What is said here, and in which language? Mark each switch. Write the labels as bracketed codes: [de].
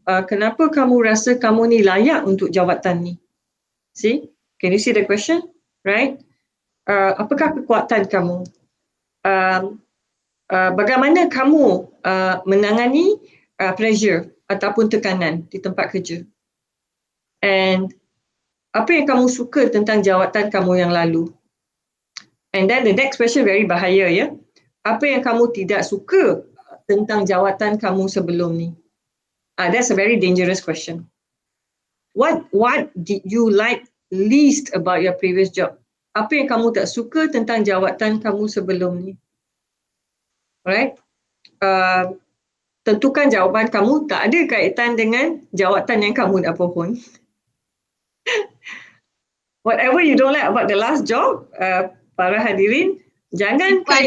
[ms] Kenapa kamu rasa kamu ni layak untuk jawatan ni? [en] See, can you see the question, right? [ms] Apakah kekuatan kamu? Bagaimana kamu menangani pressure ataupun tekanan di tempat kerja? And apa yang kamu suka tentang jawatan kamu yang lalu? [en] And then the next question very [ms] bahaya, apa yang kamu tidak suka tentang jawatan kamu sebelum ni? [en] That's a very dangerous question. What did you like least about your previous job? [ms] Apa yang kamu tak suka tentang jawatan kamu sebelum ni? Right? Tentukan jawapan kamu tak ada kaitan dengan jawatan yang kamu nak pohon. [en] Whatever you don't like about the last job, [ms] para hadirin, jangan